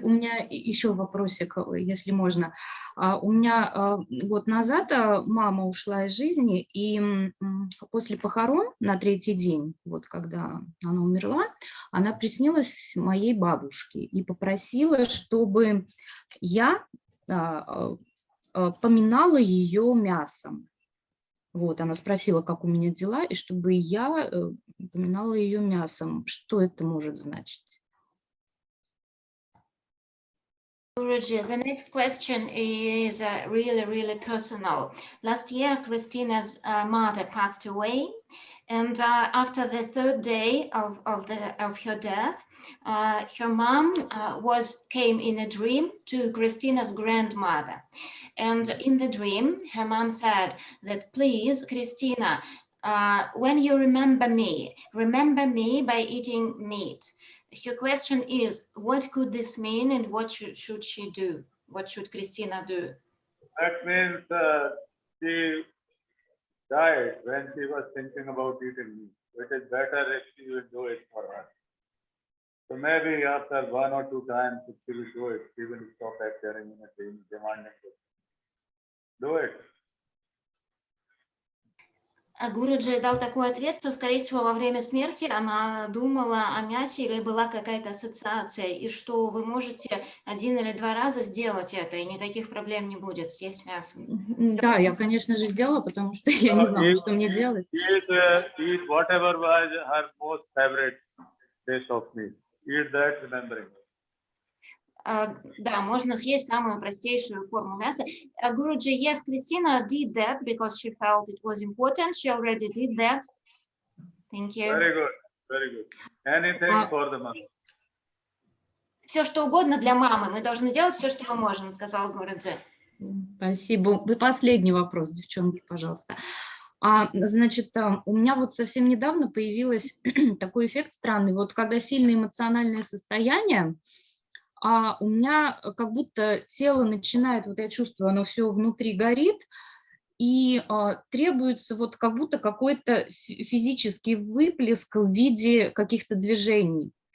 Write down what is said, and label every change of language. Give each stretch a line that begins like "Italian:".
Russian: У меня еще вопросик, если можно. У меня год назад мама ушла из жизни, и после похорон на 3-й день, вот когда она умерла, она приснилась моей бабушке и попросила, чтобы я поминала ее мясом. Вот, она спросила, как у меня дела, и чтобы я поминала ее мясом. Что это может значить?
English: Guruji, the next question is really personal. Last year, Christina's mother passed away, and after the 3rd day of her death, her mom came in a dream to Christina's grandmother, and in the dream, her mom said that, please, Christina, when you remember me by eating meat. Her question is, what could this mean and what should she do? What should Christina do? That means she died when she was thinking about eating meat. It is better if she will do it for her. So maybe after 1 or 2 times, if she will do it, she will stop appearing in a dream, demanding it. Do it.
Russian: А Гуруджи дал такой ответ, что, скорее всего, во время смерти она думала о мясе или была какая-то ассоциация, и что вы можете 1 или 2 раза сделать это, и никаких проблем не будет съесть мясо. Да, я, конечно же, сделала, потому что я не знала, что мне делать.
English: Eat whatever was her most favorite dish of meat. Eat that, remembering.
Russian: Да, можно съесть самую простейшую форму мяса.
English: Guruji, yes, Christina did that because she felt it was important. She already did that. Thank you. Very good, very good. Anything for the mother.
Russian: Все, что угодно для мамы. Мы должны делать все, что мы можем, сказал Гуруджи. Спасибо. Вы последний вопрос, девчонки, пожалуйста. Значит, у меня вот совсем недавно появился такой эффект странный. Вот когда сильное эмоциональное состояние, у меня как будто тело начинает, вот я чувствую, оно все внутри горит, и требуется вот как будто какой-то физический выплеск в виде каких-то движений.